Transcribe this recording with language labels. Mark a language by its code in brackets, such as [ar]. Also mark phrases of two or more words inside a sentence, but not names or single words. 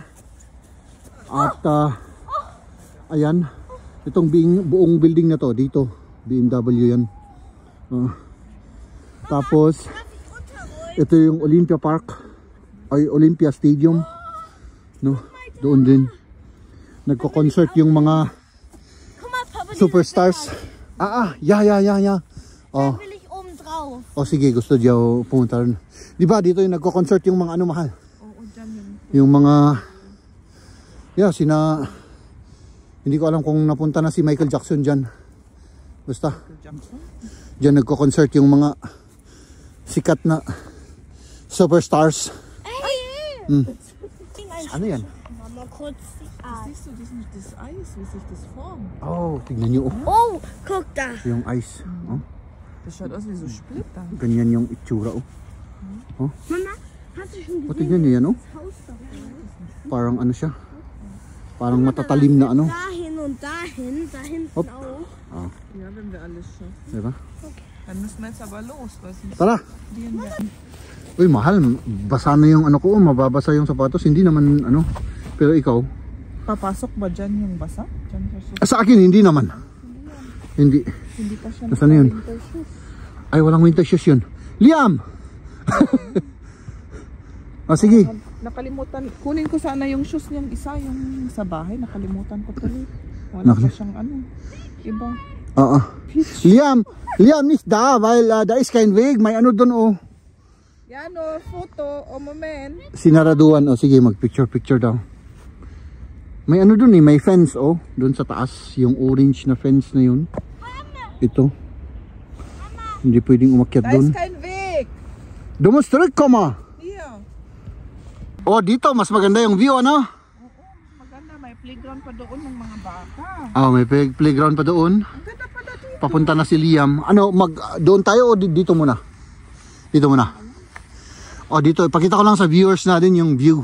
[tl] At ayan, itong buong building na to, dito, BMW yan. Tapos, ito yung Olympia Park, ay Olympia Stadium. No, doon din. Nagko-concert yung mga superstars. [en] Yeah. Oh. [de] Will ich oben drauf. [tl] O sige, gusto diyaw pumunta rin. Di ba dito yung nagko-concert yung mga mahal? Oo, dyan yun. Yung mga hindi ko alam kung napunta na si Michael Jackson dyan. Basta dyan nagko-concert yung mga sikat na superstars. Ano yan? [de] Mama, kurz die Arme. Siehst du das Eis, wie sich das formt? [tl] Oh, tignan nyo. [de] Oh, guck da. [tl] Yung ice. Oh, [de] Das schaut aus wie so Splitter. [tl] ganyan yung itsura. Oh, [de] Mama, hast du schon gesehen, [tl] tignan nyo yan. Oh. [de] das Haus da oben? [tl] Parang siya. Parang matatalim na [de] Dahin und dahin, da hinten Hopp. auch. Ja, wenn wir alles schaffen. [tl] Diba? [de] Dann müssen wir jetzt aber los, weil sonst [tl] Tara! [de] verlieren wir. [tl] Uy, mahal. Basa na yung ko. Mababasa yung sapatos. Hindi naman Pero ikaw? Papasok ba dyan yung basa? Dyan sa Sa akin, hindi naman. Hindi. Hindi pa siya Nasaan na yun? naka- [en] winter shoes. [tl] Ay, walang [en] winter shoes [tl] yun. Liam! Sige. Nakalimutan. Kunin ko sana yung shoes niyang isa, yung sa bahay. Nakalimutan ko tuloy. Wala pa siyang iba. Oo. [de] Liam, nicht da, weil da ist kein Weg. [tl] May doon, oh. Yan o, photo, o moment. Sinaraduan, oh. Sige, mag-picture daw. May doon eh, may fence, oh. Doon sa taas, yung orange na fence na yun. Ito. Hindi pwedeng umakyat [de] Da [tl] doon. [de] ist kein Weg. Du musst zurückkommen. Hier. [tl] Oh, dito, mas maganda yung view, ano? Maganda, may playground pa doon ng mga bata. May playground pa doon. Ang ganda pa dito. Papunta na si Liam. Ano, doon tayo o dito muna? Dito muna. Dito. Ipakita ko lang sa viewers natin yung view.